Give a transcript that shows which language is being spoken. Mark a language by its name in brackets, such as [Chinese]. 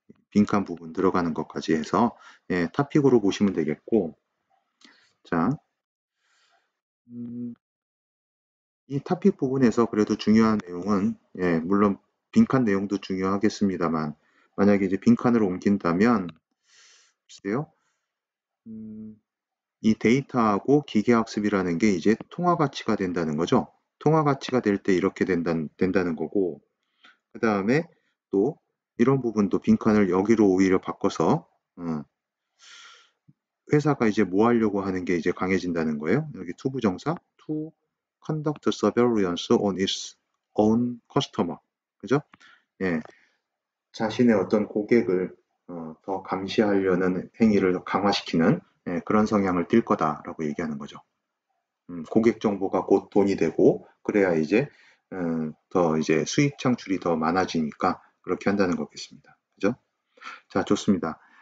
[Korean] 빈칸 부분 들어가는 것까지 해서, 예, 타픽으로 보시면 되겠고, 자, 이 타픽 부분에서 그래도 중요한 내용은, 예, 물론 빈칸 내용도 중요하겠습니다만, 만약에 이제 빈칸을 옮긴다면, 글쎄요, 이 데이터하고 기계학습이라는 게 이제 통화 가치가 된다는 거죠. 통화 가치가 될 때 이렇게 된다는 거고, 그 다음에 또 이런 부분도 빈칸을 여기로 오히려 바꿔서 회사가 이제 뭐 하려고 하는 게 이제 강해진다는 거예요. [English] 여기 to 부정사 to conduct surveillance on its own customer. [Korean] 그죠? 예. 자신의 어떤 고객을 더 감시하려는 행위를 강화시키는 그런 성향을 띨 거다라고 얘기하는 거죠. 고객 정보가 곧 돈이 되고 그래야 이제 더 이제 수익 창출이 더 많아지니까 그렇게 한다는 거겠습니다. 그죠? 자, 좋습니다.